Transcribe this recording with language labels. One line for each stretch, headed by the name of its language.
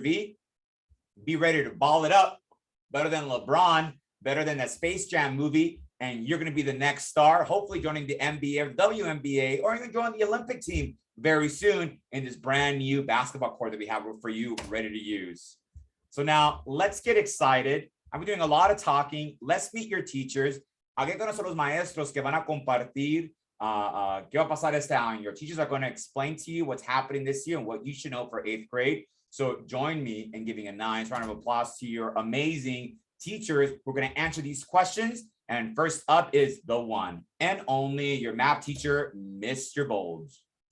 English: V, be ready to ball it up. Better than LeBron, better than that Space Jam movie. And you're going to be the next star, hopefully joining the NBA or WNBA, or even joining the Olympic team very soon in this brand new basketball court that we have for you ready to use. So now let's get excited. I'm doing a lot of talking. Let's meet your teachers.
Spanish: Aquí con nosotros los maestros que van a compartir qué va a pasar este año.
English: Your teachers are going to explain to you what's happening this year and what you should know for 8th grade. So join me in giving a nice round of applause to your amazing teachers who are going to answer these questions And first up is the one and only your math teacher, Mr. Bowles.